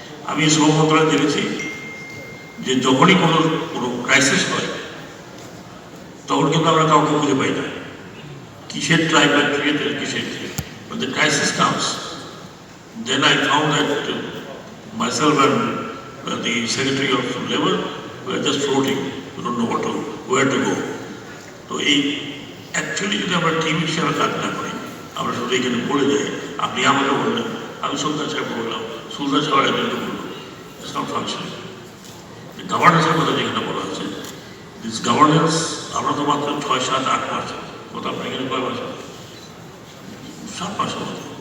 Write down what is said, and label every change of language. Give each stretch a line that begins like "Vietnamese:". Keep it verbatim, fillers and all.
Bangla: আমি সৌভদ্রা জেনেছি যে যখনই কোনো কোনো ক্রাইসিস হয় তখন কিন্তু আমরা কাউকে খুঁজে পাই না, কিসের ট্রাইব বা ক্রিয়েটার কিসের।
English: When the crisis comes, then I found that uh, myself and uh, the Secretary of Labour were just floating, we don't know what to, where to go.
Bangla: তো এই অ্যাকচুয়ালি যদি আমরা টিভি হিসাবে কাজ না করি, আমরা শুধু এখানে বলে যাই, আপনি আমাকে বললেন, আমি সুলতান সাহেবকে বললাম, সুলতান সাহেব একজনকে বললাম, ইটস নট ফাংশনিং। গভর্নেন্সের কথা যেখানে বলা হচ্ছে, দিস গভর্নেন্স আমরা তো মাত্র ছয় সাত আট মাস কথা, আপনার এখানে কয় মাস হবে, সাত মাস হবে।